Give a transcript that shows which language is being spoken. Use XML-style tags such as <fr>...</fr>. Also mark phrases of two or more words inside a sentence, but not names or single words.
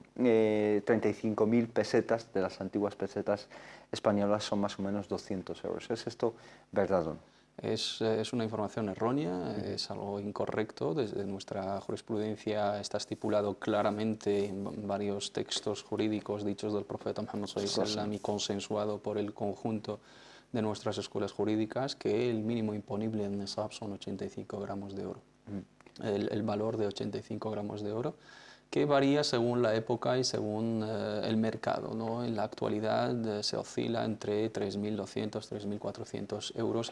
<es>35.000 pesetas de las antiguas pesetas españolas son más o menos 200 euros. ¿Es esto verdad o no? Es una información errónea, es algo incorrecto. Desde nuestra jurisprudencia está estipulado claramente en varios textos jurídicos dichos del profeta Muhammad</es> <ar>صلى الله عليه وسلم</ar> <es>y consensuado por el conjunto de nuestras escuelas jurídicas que el mínimo imponible en nisab son 85 gramos de oro. El valor de 85 gramos de oro, que varía según la época y según el mercado, ¿no? En la actualidad se oscila entre 3.200, 3.400 euros.</es>